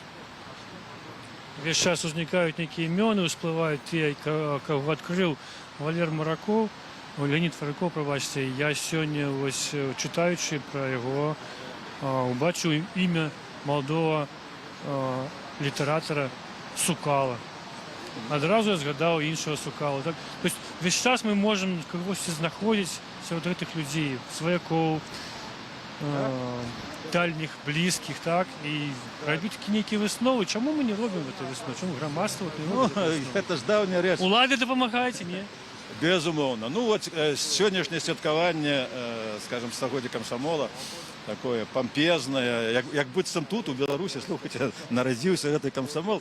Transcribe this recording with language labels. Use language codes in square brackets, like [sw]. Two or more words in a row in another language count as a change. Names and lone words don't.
[be] Весь час узнікаюць нейкія імёны, усплываюць тыя, каго адкрыў Валер Маракоў, Леонид Фарыкоў, прабачце. Я сёння, вось, чытаючы пра яго, убачыў імя маладога літаратара Сукала. Адразу я згадаў іншага Сукала. Так? [ru] То есть [be] весь час мы можем кагосьці знаходзіць сярод гэтых людзей, сваякоў, дальніх, блізкіх, так? І рабіць нейкія высновы. Чаму мы не робім гэтай высновы? Чаму грамадства не робіць? Ну, это ж даўняя рэч. Уладе дапамагаеце, не? Безумоўна. Ну, вот сённяшняе святкаванне, скажем, стагоддзя камсамола, такое помпезное, як быццам тут, у Беларусі, слухайте, нарадзіўся гэты камсамол.